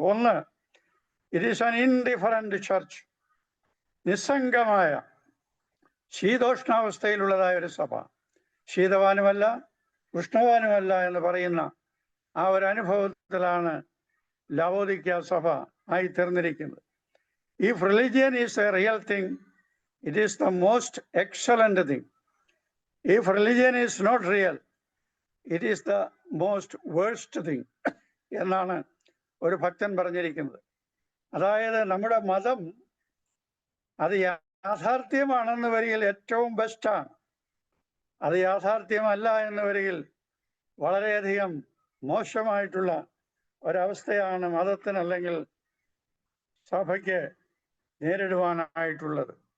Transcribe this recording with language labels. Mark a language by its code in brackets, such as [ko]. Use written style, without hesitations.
[ml] ഒന്ന്, [en] it is an indifferent church, [ml] നിസ്സംഗമായ ശീതോഷ്ണാവസ്ഥയിലുള്ളതായ ഒരു സഭ. ശീതവാനുമല്ല ഉഷ്ണവാനുമല്ല എന്ന് പറയുന്ന ആ ഒരു അനുഭവത്തിലാണ് ലവോദിക്ക സഭ ആയി തീർന്നിരിക്കുന്നത്. [en] If religion is a real thing, it is the most excellent thing. If religion is not real, it is the most worst thing [ml] എന്നാണ് ഒരു ഭക്തൻ പറഞ്ഞിരിക്കുന്നത്. അതായത് നമ്മുടെ മതം അത് യാഥാർത്ഥ്യമാണെന്ന് വരികിൽ ഏറ്റവും ബെസ്റ്റാണ്, അത് യാഥാർത്ഥ്യമല്ല എന്ന് വരികിൽ വളരെയധികം മോശമായിട്ടുള്ള ഒരവസ്ഥയാണ് മതത്തിന് അല്ലെങ്കിൽ സഭയ്ക്ക് നേരിടുവാനായിട്ടുള്ളത്.